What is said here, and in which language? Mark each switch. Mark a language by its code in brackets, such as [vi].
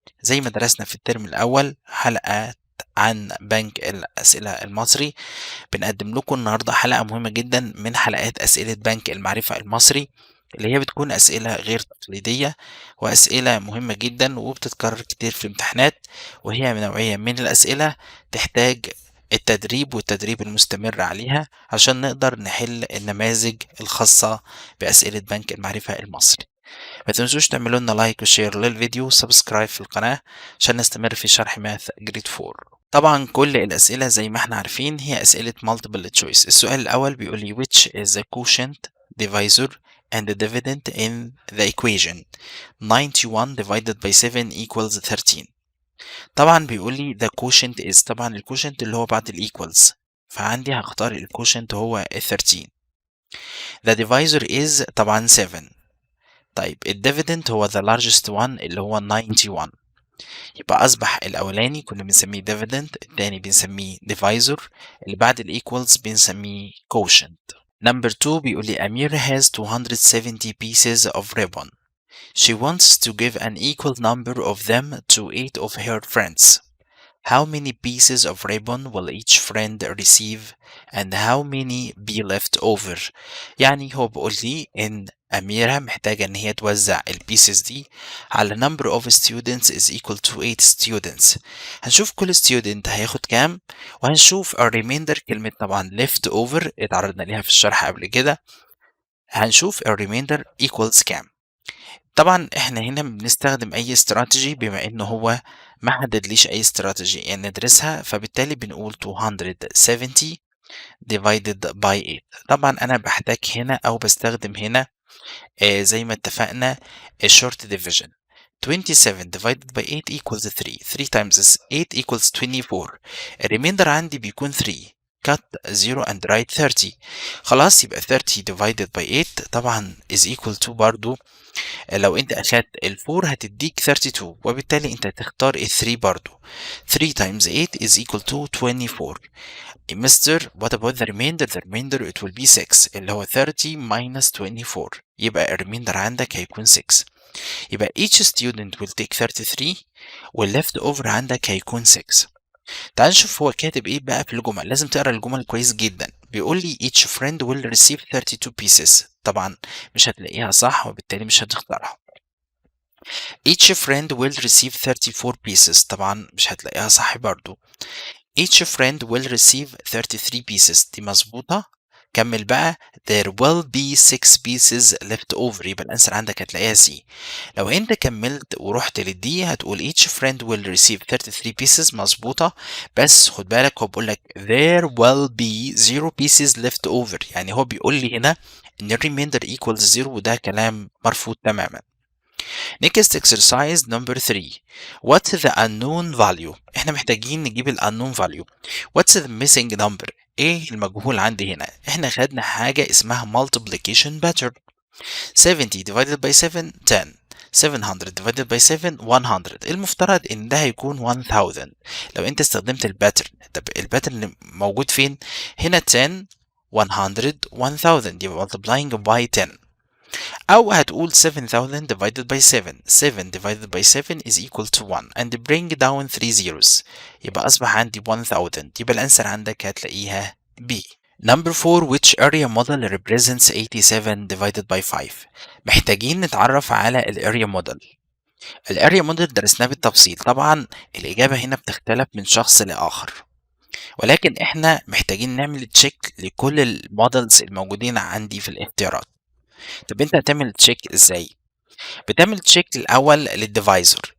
[ar] زي ما درسنا في الترم الأول حلقة عن بنك الأسئلة المصري، بنقدم لكم النهاردة حلقة مهمة جدا من حلقات أسئلة بنك المعرفة المصري، اللي هي بتكون أسئلة غير تقليدية وأسئلة مهمة جدا وبتتكرر كتير في الامتحانات، وهي نوعية من الأسئلة تحتاج التدريب والتدريب المستمر عليها عشان نقدر نحل النماذج الخاصة بأسئلة بنك المعرفة المصري. ما تنسوش تعملوا لنا لايك وشير للفيديو وسبسكرايب في القناة عشان نستمر في شرح ماث جريد 4. طبعا كل الأسئلة زي ما احنا عارفين هي أسئلة multiple choice. السؤال الأول بيقول لي [en] which is the quotient, divisor and the dividend in the equation 91 divided by 7 equals 13. [ar] طبعا بيقول لي [en] the quotient is، [ar] طبعا الكوشنت اللي هو بعد equals، فعندي هختار الكوشنت هو 13. [en] the divisor is طبعا 7. [ar] طيب الديفيدند هو [en] the largest one [ar] اللي هو 91، يبقى أصبح الأولاني كنا بنسميه dividend، التاني بنسميه divisor، اللي بعد الإيكوالز بنسميه quotient. [en] Number 2 [ar] بيقول لي [en] Amir has 270 pieces of ribbon. She wants to give an equal number of them to 8 of her friends. How many pieces of ribbon will each friend receive and how many be left over؟ [ar] يعني هو بيقول لي إن أميرة محتاجة إن هي توزع البيسز دي على [en] number of students is equal to 8 students. [ar] هنشوف كل student هياخد كام، وهنشوف الريميندر، كلمة طبعا left over اتعرضنا ليها في الشرح قبل كده. هنشوف الريميندر equals كام. طبعا احنا هنا بنستخدم اي استراتيجي، بما انه هو ما حددليش اي استراتيجي يعني ندرسها، فبالتالي بنقول 270 divided by 8. طبعا انا بحتاج هنا او بستخدم هنا زي ما اتفقنا short division. [en] 27 divided by 8 equals 3. 3 times 8 equals 24. [ar] الريميندر عندي بيكون 3. [en] cut 0 and write 30. [ar] خلاص يبقى 30 divided by 8 طبعا [en] is equal to [ar] برضو، لو انت اخدت ال4 هتديك 32، وبالتالي انت هتختار ال3 برضو. [en] 3 times 8 is equal to 24. Mr. what about the remainder? The remainder it will be 6 اللي هو 30 minus 24، [ar] يبقى الريميندر عندك هيكون 6. [en] يبقى each student will take 33 والleft over [ar] عندك هيكون 6. تعال نشوف هو كاتب ايه بقى في الجمل. لازم تقرا الجمل كويس جدا. بيقول لي [en] each friend will receive 32 pieces، [ar] طبعا مش هتلاقيها صح وبالتالي مش هتختارها. [en] each friend will receive 34 pieces، [ar] طبعا مش هتلاقيها صح برضو. [en] each friend will receive 33 pieces، [ar] دي مظبوطة. [en] كمل بقى there will be 6 pieces left over، [ar] يبقى الانسر عندك هتلاقيها سي. لو انت كملت ورحت للدي هتقول [en] each friend will receive 33 pieces، [ar] مظبوطة، بس خد بالك هو بيقول لك [en] there will be 0 pieces left over، [ar] يعني هو بيقول لي هنا ان [en] remainder equals 0، [ar] وده كلام مرفوض تماما. [en] Next exercise number 3. What's the unknown value؟ [ar] احنا محتاجين نجيب ال [en] unknown value. What's the missing number؟ [ar] ايه المجهول عندي هنا؟ احنا خدنا حاجة اسمها multiplication pattern. [en] 70 divided by 7 10. 700 divided by 7 100. [ar] المفترض ان ده هيكون 1000 لو انت استخدمت الباترن. طب الباترن موجود فين؟ هنا 10 100 1000، يبقى [en] multiplying by 10. [ar] أو هتقول 7000 divided by 7. [en] 7 divided by 7 is equal to 1 and bring down 3 zeros، [ar] يبقى أصبح عندي 1000، يبقى الأنسر عندك هتلاقيها B. [en] Number 4. Which area model represents 87 divided by 5؟ [ar] محتاجين نتعرف على الاريا موديل. الاريا موديل درسناه بالتفصيل، طبعا الإجابة هنا بتختلف من شخص لآخر، ولكن احنا محتاجين نعمل تشيك لكل المودلز الموجودين عندي في الاختيارات. طب انت هتعمل تشيك ازاي؟ بتعمل تشيك الاول للديفايزر.